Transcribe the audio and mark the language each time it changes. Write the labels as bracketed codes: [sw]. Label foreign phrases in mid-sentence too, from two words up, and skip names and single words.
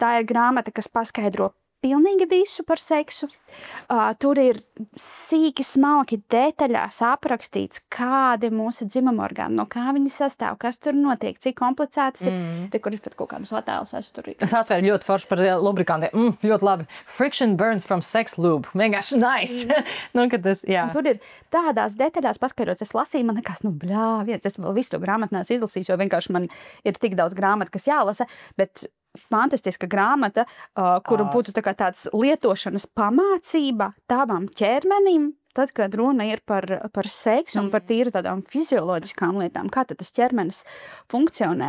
[lv] Tā ir grāmata, kas paskaidro pilnīgi visu par seksu. Tur ir sīki, smalki detaļās aprakstīts, kādi mūsu dzimuma orgāni, no kā viņi sastāv, kas tur notiek, cik komplicētas ir. Te, kur ir pat kaut kādus attēlus. Es atvēru ļoti forši par lubrikantiem. Ļoti labi. [en] Friction burns from sex lube. [lv] Vienkārši nice. Tur ir tādās detaļās paskaidrots. Es lasīju, man nekas, es vēl visu to grāmatu neesmu izlasījis, jo vienkārši man ir tik daudz grāmatu, kas jālasa, bet fantastiska grāmata, kuru būtu tā kā tāds lietošanas pamācība tavam ķermenim, tad, kad runa ir par seksu un par tīri tādām fizioloģiskām lietām, kā tad tas ķermenis funkcionē.